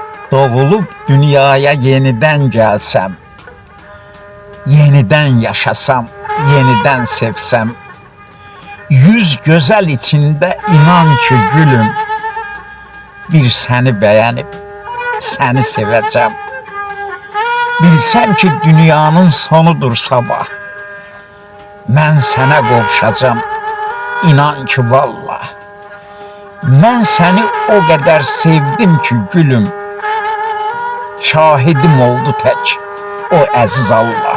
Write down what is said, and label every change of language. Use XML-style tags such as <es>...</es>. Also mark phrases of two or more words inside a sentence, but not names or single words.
<tr>Doğulup dünyaya yeniden gelsem, yeniden yaşasam, yeniden sevsem, yüz güzel içinde inan ki gülüm, bir seni beğenip seni seveceğim. Bilsem ki dünyanın sonudur sabah,</tr> <az>mən sənə qovuşacam, inan ki vallah. Mən səni o qədər sevdim ki gülüm, şahidim oldu tək o əziz Allah.</az>